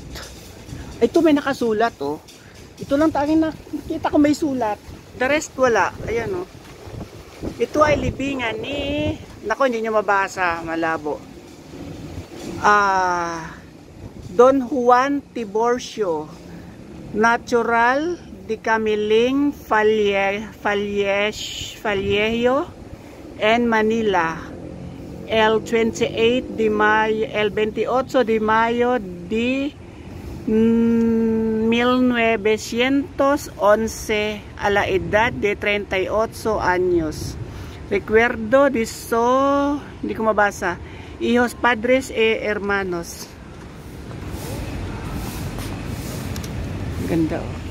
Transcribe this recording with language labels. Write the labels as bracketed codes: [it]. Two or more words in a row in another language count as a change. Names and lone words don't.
[tl] Ito may nakasulat oh. Ito lang tanging nakita ko may sulat. [en] The rest [tl] wala. Ayan oh. Ito ay libingan ni, nako hindi nyo mabasa, malabo. [es] Don Juan Tiburcio, natural de Camiling Vallejo and Manila. El 28 de Mayo de 1911 a la edad de 38 años. Recuerdo de [tl] hindi ko mabasa, [es] hijos, padres e hermanos. [tl] Ganda oh.